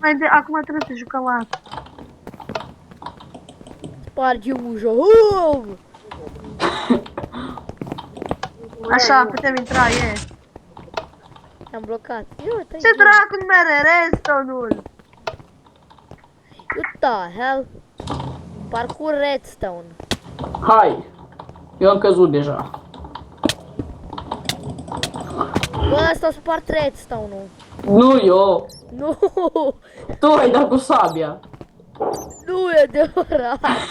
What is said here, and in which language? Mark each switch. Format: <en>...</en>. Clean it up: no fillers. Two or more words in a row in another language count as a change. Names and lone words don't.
<ro>Acum trebuie să jucăm asta. Sparge ușa. Oh! Așa, putem intra, e. Am blocat. Ioi, Ce dracu mere, redstone-ul?</ro> <en>What the hell?</en> <ro>Parcur redstone. Hai. Eu am căzut deja. Bă, ăsta spart redstone-ul. Nu eu. Nu, Tu ai dat cu sabia. nu e adevărat.</ro>